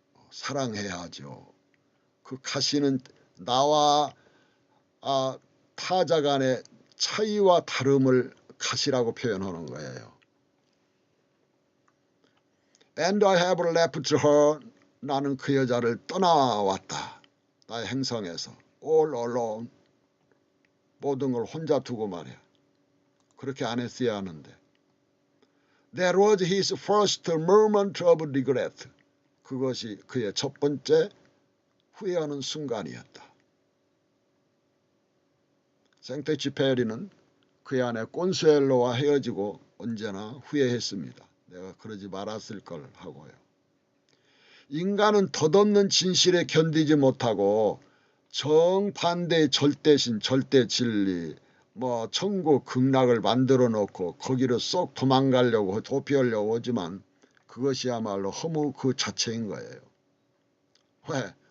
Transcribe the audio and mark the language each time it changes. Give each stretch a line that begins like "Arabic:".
Korean: 사랑해야죠. 그 가시는 나와 타자 간의 차이와 다름을 가시라고 표현하는 거예요.
English: And I have left her.
Korean: 나는 그 여자를 떠나왔다. 나의 행성에서.
English: All alone.
Korean: 모든 걸 혼자 두고 말이야. 그렇게 안 했어야 하는데.
English: That was his first moment of regret.
Korean: 그것이 그의 첫 번째 후회하는 순간이었다. 생테쥐페리는 그의 아내 콘수엘로와 헤어지고 언제나 후회했습니다. 내가 그러지 말았을 걸 하고요. 인간은 덧없는 진실에 견디지 못하고 정반대의 절대신, 절대진리, 천국, 극락을 만들어 놓고 거기로 쏙 도망가려고 도피하려고 하지만 그것이야말로 허무 그 자체인 거예요. 왜?